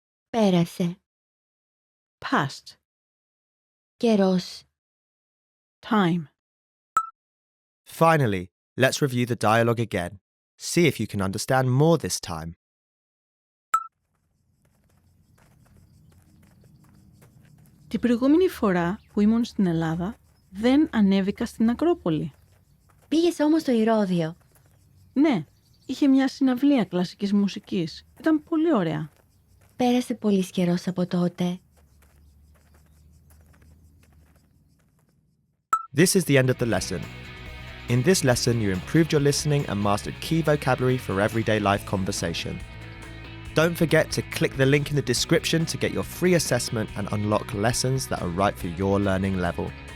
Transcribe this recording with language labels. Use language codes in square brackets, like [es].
[el] Πέρασε. [en] Past. [el] Καιρός. [en] Time. Finally, let's review the dialogue again. See if you can understand more this time. [el] Την προηγούμενη φορά που ήμουν στην Ελλάδα, δεν ανέβηκα στην Ακρόπολη. Πήγες όμως στο Ηρώδειο. Ναι, είχε μια συναυλία κλασικής μουσικής. Ήταν πολύ ωραία. Πέρασε πολύς καιρός από τότε. [en] This is the end of the lesson. In this lesson, you improved your listening and mastered key vocabulary for everyday life conversation. Don't forget to click the link in the description to get your free assessment and unlock lessons that are right for your learning level.